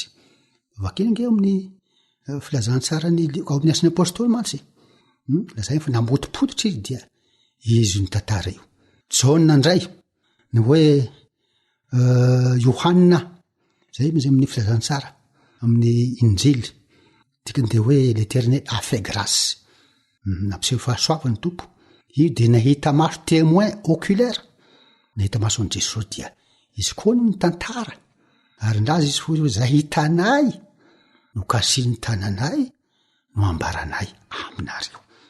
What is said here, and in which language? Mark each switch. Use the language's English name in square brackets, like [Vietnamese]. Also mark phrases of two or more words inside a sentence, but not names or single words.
[Malagasy] Vakeny nge amin'ny filazantsara ny Lioka ao amin'ny asan'ny apôstôly mantsy lazay fa nampotipototra izy dia izy ny tantara io. Jaona indray ny hoe Yohanina zay izy amin'ny filazantsara amin'ny injily, dikany hoe [French] l'Éternel a fait grâce, [Malagasy] nampiseho fahasoavany tompo. Io dia nahita maso [French] témoin oculaire, [Malagasy] nahita maso an' Jesosy dia izy koa no tantara, ary ndazy izy fo zay hitanay no kasiny tananay no ambaranay aminareo.